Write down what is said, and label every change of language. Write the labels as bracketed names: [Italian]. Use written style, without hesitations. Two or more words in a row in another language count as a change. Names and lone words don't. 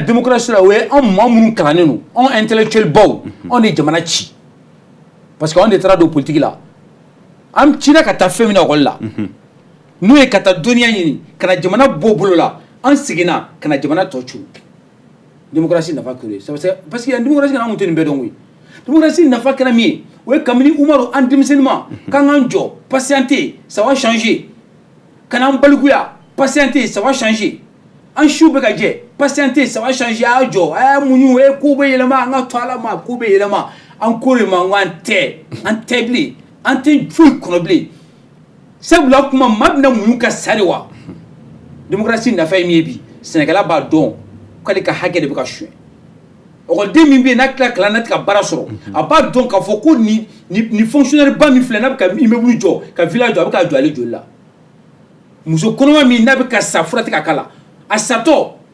[Bambara] démocratie la o ye anw maa minnu kalannen don anw intellectuel baw anw de jamana ci [French] parce que [Bambara] anw de taara don politique la an cira ka taa fɛn min na école la n'o ye ka taa dɔnniya ɲini ka na jamana bɔ bolo la an seginna ka na jamana tɔ cu démocratie nafa kɛra ye [French] parce que [Bambara] démocratie kana an tun tɛ nin bɛɛ dɔn koyi démocratie nafa kɛra min ye o ye kabini Umaru an denmisɛnnin ma k'an k'an jɔ [French] patienter ça va changer [Bambara] ka n'an balikuya [French] patienter ça va changer [Bambara] an siw bɛ ka jɛ [French] patienter ça va changer [Bambara] a y'a jɔ a y'a muɲu ko bɛ yɛlɛma an ka to Ala ma ko bɛ yɛlɛma an ko de ma n ko an tɛ bilen an tɛ foyi kɔnɔ bilen sabula kuma maa bɛna muɲu ka sa de wa démocratie nafa ye min ye bi Sɛnɛkɛla b'a dɔn k'ale ka hakɛ de bɛ ka suɲɛ ɔkɔliden min bɛ yen n'a tila kalan na tɛ ka baara sɔrɔ a b'a dɔn k'a fɔ ko ni fonctionnaire ba min filɛ n'a bɛ ka immeuble jɔ ka village jɔ a bɛ k'a jɔ ale joli la muso kɔnɔma min n'a bɛ ka sa fura tɛ ka k'a la a satɔ